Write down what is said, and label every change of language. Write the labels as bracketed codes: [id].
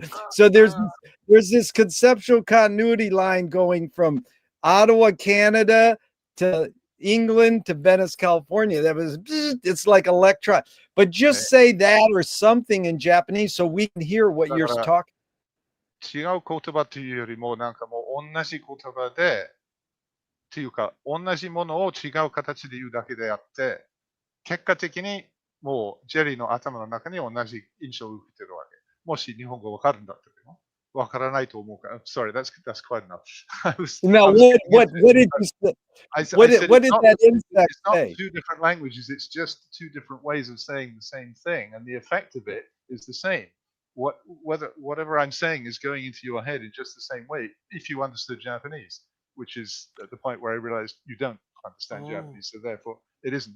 [en] So there's this conceptual continuity line going from Ottawa, Canada to England to Venice, California. It's like electron. But just say that or something in Japanese so we can hear what you're talking. [ja] 違う言葉というよりも、なんかもう同じ言葉で、っていうか、同じものを違う形で言うだけであって、結果的にもうジェリーの頭の中に同じ印象を受けてるわけ。もし日本語わかるんだったら、わからないと思うから。 [en] Sorry, that's quite enough. Now, what did you say? What did that insect it's not say? two different languages. It's just two different ways of saying the same thing, and the effect of it is the same. Whatever I'm saying is going into your head in just the same way if you understood Japanese, which is at the point where I realized you don't understand Japanese. So therefore, It isn't.